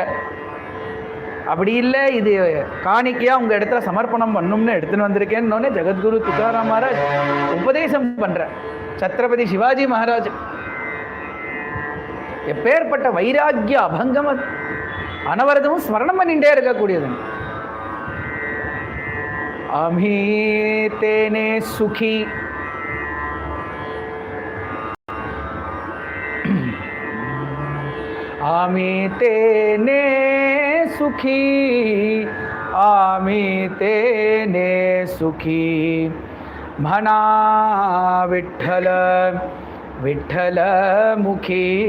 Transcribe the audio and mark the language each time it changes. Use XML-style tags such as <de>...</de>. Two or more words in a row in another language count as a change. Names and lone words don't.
<ta>அப்படி இல்லை, இது காணிக்கையாக உங்கள் இடத்துல சமர்ப்பணம் பண்ணும்னு எடுத்துன்னு வந்திருக்கேன்னு ஜெகத்குரு துகாராம் மகாராஜ் உபதேசம் பண்ணுற சத்ரபதி சிவாஜி மகாராஜ். எப்பேற்பட்ட வைராக்கிய அபங்கம் அது, அனவரதமும் ஸ்மரணம் பண்ணிட்டே இருக்கக்கூடியது.</ta> <mr>आम्ही तेणे सुखी आमी तेने सुखी, आमी तेने सुखी, म्हणा विठ्ठल विठ्ठल मुखी</mr>